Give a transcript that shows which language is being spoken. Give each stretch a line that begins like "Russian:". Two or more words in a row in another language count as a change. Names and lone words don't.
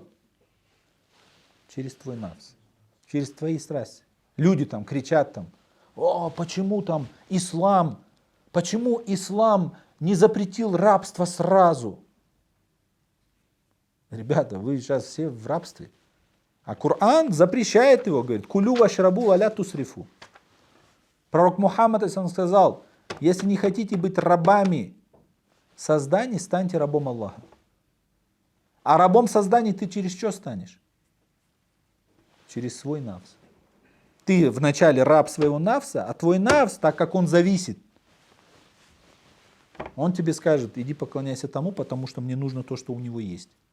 Russian: Через твой нафс, через твои страсти. Люди там кричат там, о, почему там ислам, почему ислам не запретил рабство сразу? Ребята, вы сейчас все в рабстве. А Коран запрещает его, говорит,
Arabic: كلوا واشربوا ولا تسرفوا.
Russian: Пророк Мухаммад сказал, если не хотите быть рабами созданий, станьте рабом Аллаха. А рабом созданий ты через что станешь? Через свой нафс. Ты вначале раб своего нафса, а твой нафс, так как он зависит, он тебе скажет, иди поклоняйся тому, потому что мне нужно то, что у него есть.